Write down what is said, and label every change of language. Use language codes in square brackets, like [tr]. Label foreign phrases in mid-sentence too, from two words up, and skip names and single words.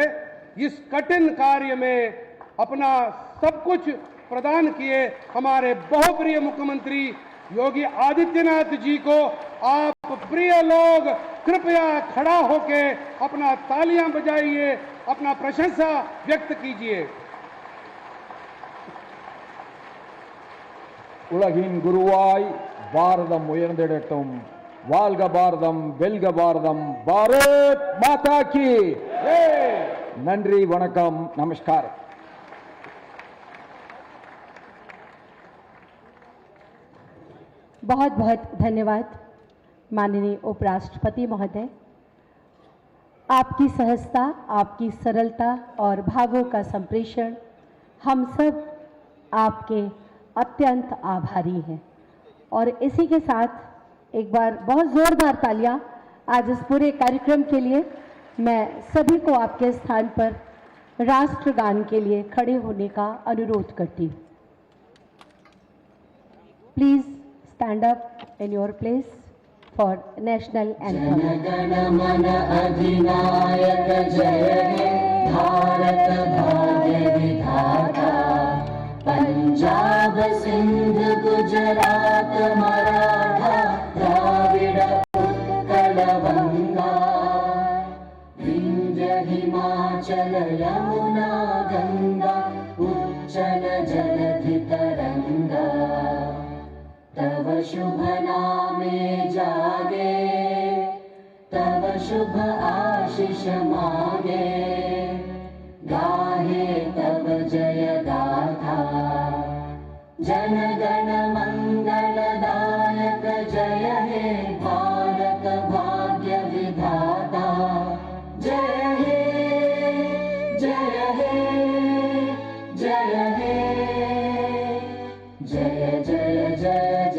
[hi] इस कठिन कार्य में अपना सब कुछ प्रदान किए हमारे बहुप्रिय मुख्यमंत्री योगी आदित्यनाथ जी को आप प्रिय लोग कृपया खड़ा होके अपना तालियां बजाइए, अपना प्रशंसा व्यक्त कीजिए। [ta] உலகின் குருவாய் பாரதம் உயர்ந்திடட்டும். வாழ்க பாரதம், வெல்க பாரதம், [hi] भारत माता की जय. [ta] நன்றி, வணக்கம், நமஸ்காரம். [hi] बहुत बहुत धन्यवाद माननीय उपराष्ट्रपति महोदय। आपकी सहजता, आपकी सरलता और भावों का संप्रेषण, हम सब आपके अत्यंत आभारी हैं। और इसी के साथ एक बार बहुत जोरदार तालियां आज इस पूरे कार्यक्रम के लिए। मैं सभी को आपके स्थान पर राष्ट्रगान के लिए खड़े होने का अनुरोध करती हूँ। [en] प्लीज stand up in your place for national anthem. [bn] জন গণ মন অধিনায়ক জয় হে ভারত ভাগ্য বিধাতা। পঞ্জাব সিন্ধ গুজরাট মরাঠা দ্রাবিড় উৎকল বঙ্গ। বিন্ধ্য হিমাচল যমুনা গঙ্গা উচ্ছল জলধি তরঙ্গ। তব শুভ নামে জাগে, তব শুভ আশিস মাগে। গাহে তব জয় গাথা, জন গণ মঙ্গলদায়ক জয় হে ভারত ভাগ্য বিধাতা। জয় হে জয় হে জয় হে জয় জয় জয়